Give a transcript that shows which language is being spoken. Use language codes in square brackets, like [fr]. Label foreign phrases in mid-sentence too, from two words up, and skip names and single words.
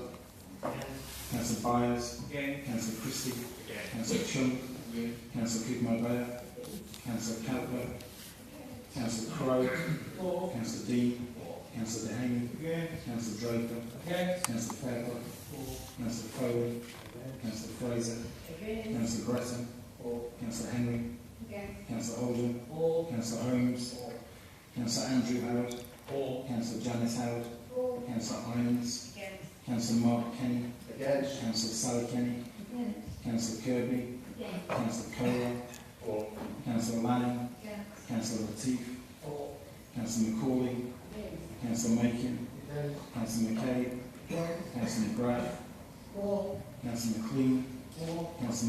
[en] Councillor Byers, Councillor Christie, Councillor Chung, Councillor Kigmar-Bear, Councillor Calper, Councillor Crowe, Councillor Dean, Councillor Dehaney, Councillor Draper, Councillor Fairclough, Councillor Foley, Councillor Fraser, Councillor Gretton, Councillor Henry, Councillor Holden, Councillor Holmes, Councillor Andrew Howard, Councillor Janice Howard, Councillor Irons, Councillor Mark Kenny, Councillor Sally Kenny, Councillor Kirby, Councillor Kohler, Councillor Lanning, Councillor Latif, Councillor McCauley, Councillor Makin, Councillor McCabe, Councillor McGrath, Councillor McLean, Councillor